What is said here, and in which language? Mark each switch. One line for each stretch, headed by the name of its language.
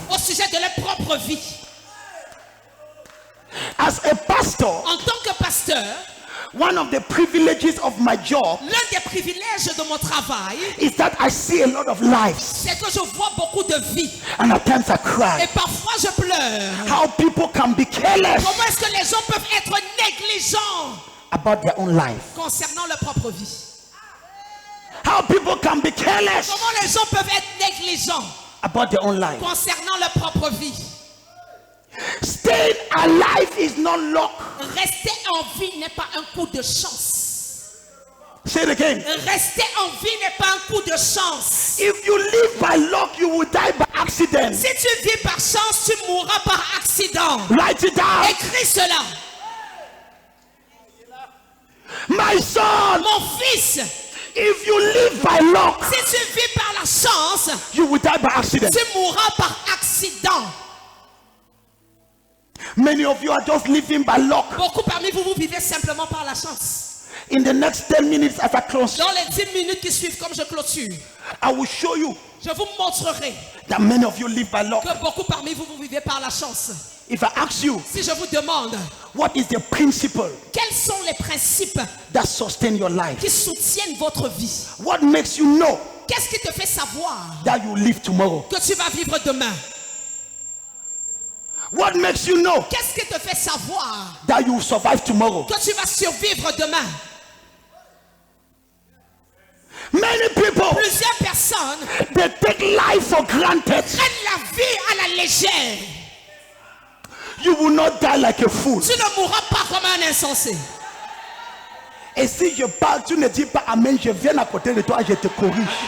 French: au sujet de leur propre vie.
English: As a pastor,
French: En tant que pasteur,
English: One of the privileges of my job
French: L'un des privilèges de mon travail,
English: is that I see a lot of lives,
French: c'est que je vois beaucoup de vies.
English: and at times I cry.
French: Et parfois je pleure.
English: How people can be careless
French: Comment est-ce que les gens peuvent être négligents
English: about their own life.
French: concernant leur propre vie?
English: How people can be careless
French: Comment les gens peuvent être négligents
English: about their own life.
French: concernant leur propre vie?
English: Staying alive is not luck.
French: Rester en vie n'est pas un coup de chance.
English: Say it again.
French: Rester en vie n'est pas un coup de chance.
English: If you live by luck, you will die by accident.
French: Si tu vis par chance, tu mourras par accident.
English: Write it down.
French: Écris cela.
English: My son,
French: Mon fils,
English: if you live by luck,
French: si tu vis par la chance,
English: you will die by accident.
French: tu mourras par accident.
English: Many of you are just living by luck.
French: Beaucoup parmi vous, vous vivez simplement par la chance.
English: In the next 10 minutes as I close,
French: Dans les 10 minutes qui suivent, comme je clôture,
English: I will show you
French: je vous montrerai
English: that many of you live by luck.
French: que beaucoup parmi vous, vous vivez par la chance.
English: If I ask you,
French: Si je vous demande,
English: what is the principle
French: quels sont les principes
English: that sustain your life?
French: qui soutiennent votre vie?
English: What makes you know
French: Qu'est-ce qui te fait savoir
English: that you live tomorrow?
French: que tu vas vivre demain?
English: What makes you know
French: Qu'est-ce qui te fait savoir
English: that you will survive tomorrow?
French: que tu vas survivre demain?
English: Many people,
French: Plusieurs personnes
English: they take life for granted.
French: prennent la vie à la légère.
English: You will not die like a fool.
French: Tu ne mourras pas comme un insensé. Et si je parle, tu ne dis pas amen, je viens à côté de toi, je te corrige.